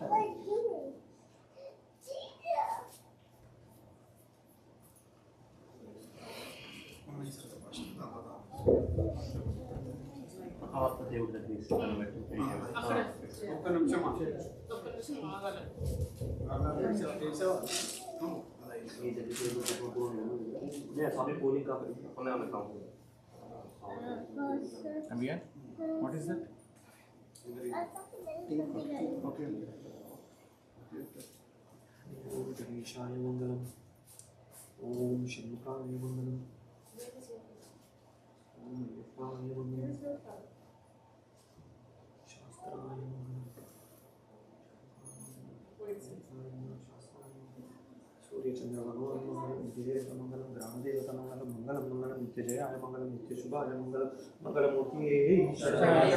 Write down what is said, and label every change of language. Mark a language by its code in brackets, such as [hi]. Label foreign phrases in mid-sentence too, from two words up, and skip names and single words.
[te] దేవుడి దగ్గర ఒక్క నిమిషం स्वामी पोलिंग का [en] Come again? What is that? Okay. [sa] ओम गणेशाय मंगलम ओम शंकराय मंगलम ओम अय्यप्पाय मंगलम शास्त्राय मंगलम सूर्य चंद्र भगवान मंगलम ग्राम देवता मंगलम मंगलम मंगलम नित्य जयाय मंगलम नित्य शुभाय मंगलम मंगलमूर्ति शरणाय